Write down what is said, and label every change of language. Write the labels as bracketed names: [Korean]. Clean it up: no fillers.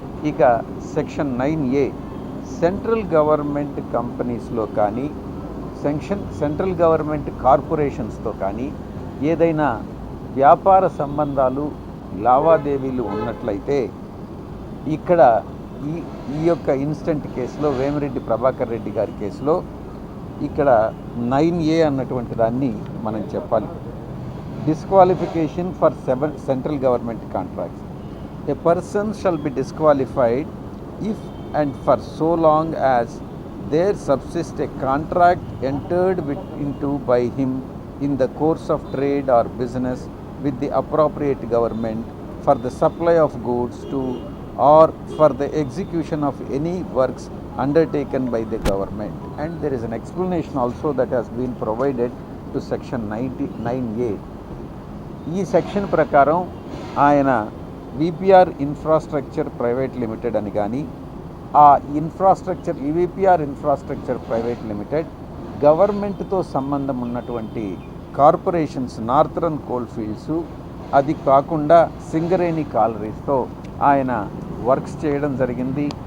[Telugu] ఇక section 9A central government కంపెనీస్లో కానీ సెంట్రల్ గవర్నమెంట్ కార్పొరేషన్స్తో కానీ ఏదైనా వ్యాపార సంబంధాలు లావాదేవీలు ఉన్నట్లయితే ఇక్కడ ఈ యొక్క ఇన్స్టెంట్ కేసులో వేమిరెడ్డి ప్రభాకర్ రెడ్డి గారి కేసులో ఇక్కడ 9A అన్నటువంటి దాన్ని మనం చెప్పాలి. [English] Disqualification for central government contracts. A person shall be disqualified if and for so long as there subsists a contract entered into by him in the course of trade or business with the appropriate government for the supply of goods to or for the execution of any works undertaken by the government. And there is an explanation also that has been provided to section 9A. [Telugu] ఈ section ప్రకారం ఆయన VPR infrastructure private limited అని కానీ ఆ ఈవీపీఆర్ infrastructure private limited గవర్నమెంట్తో సంబంధం ఉన్నటువంటి corporations northern coal fields అది కాకుండా సింగరేణి కాలరీస్తో ఆయన వర్క్స్ చేయడం జరిగింది.